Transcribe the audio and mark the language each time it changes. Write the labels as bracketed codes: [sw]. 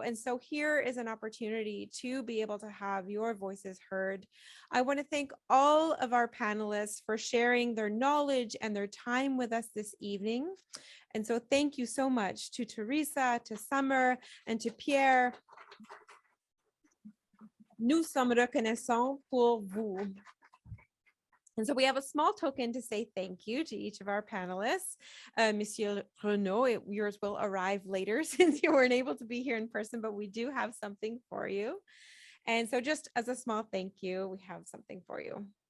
[en] And so here is an opportunity to be able to have your voices heard. I want to thank all of our panelists for sharing their knowledge and their time with us this evening. And so thank you so much to Theresa, to Sommer, and to Pierre. [fr] Nous sommes reconnaissants pour vous. [en] And so we have a small token to say thank you to each of our panelists. Monsieur Renaud, yours will arrive later since you weren't able to be here in person, but we do have something for you. And so just as a small thank you, we have something for you.